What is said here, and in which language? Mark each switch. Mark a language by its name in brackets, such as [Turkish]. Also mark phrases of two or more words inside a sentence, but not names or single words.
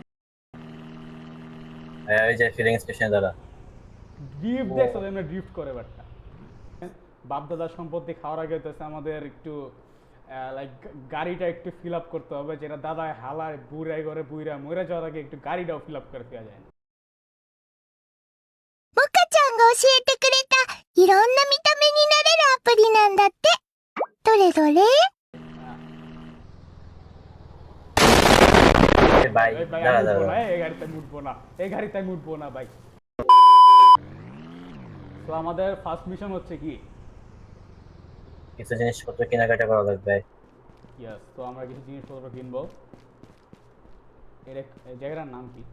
[Bangla] হ্যাঁ, ওই যে [English] filling station [Bangla] দাঁড়া। ড্রিফট ও, দেখছো এমনি ড্রিফট করে বাটটা। বাপদাদার সম্পত্তি খাওয়ার আগে হচ্ছে আমাদের একটু লাইক গাড়িটা একটু [English] fill up [Bangla] করতে হবে, যেটা দাদায় হালায় বুড়াই করে বুইরা মরে যাওয়ার আগে একটু গাড়িটাও [English] fill up [Bangla] করে দেওয়া যায় না। [Japanese] モカちゃんが教えてくれたいろんな見た目になれるアプリなんだって。どれどれ？ [Bangla] ভাই এই ভাই আমি দাঁড়া উঠবো দাঁড়া। না, এই গাড়িতে আমি উঠবো না, এই গাড়িতে আমি উঠবো না ভাই। তো আমাদের [English] first mission [Bangla] হচ্ছে কি? কিছু জিনিসপত্র কেনাকাটা করা লাগবে। ইয়েস, তো আমরা কিছু জিনিসপত্র কিনবো। এর এই জায়গাটার নাম কি?